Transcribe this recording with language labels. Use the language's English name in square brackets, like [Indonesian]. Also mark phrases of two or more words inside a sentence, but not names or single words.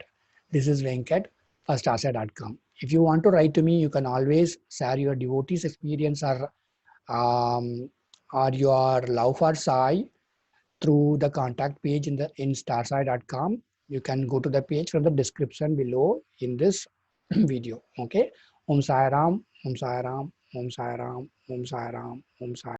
[English] This is Venkat, firstasa.com. If you want to write to me, you can always share your devotees experience um, or your love for Sai through the contact page in starsai.com. You can go to the page from the description below in this video. Okay. [Sanskrit] Om Sai Ram, Om Sai Ram, Om Sai Ram, Om Sai Ram, Om Sai